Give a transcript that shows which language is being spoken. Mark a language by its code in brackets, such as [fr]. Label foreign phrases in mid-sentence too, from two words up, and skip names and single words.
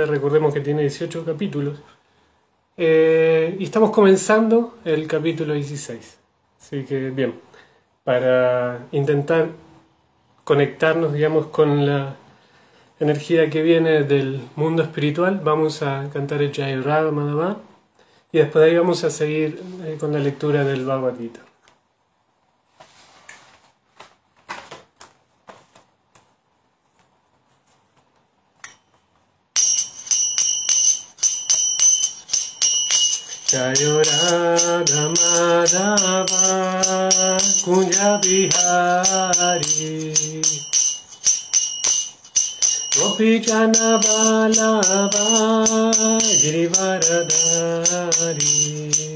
[es] Recordemos que tiene 18 capítulos. Y estamos comenzando el capítulo 16. Así que bien, para intentar conectarnos, digamos, con la energía que viene del mundo espiritual, vamos a cantar el Jai Radha Madhava y después de ahí vamos a seguir con la lectura del Bhagavad Gita. [sa] Jai Radha Madhava Kunja Bihari Gopi Jana Vallabha Girivaradhari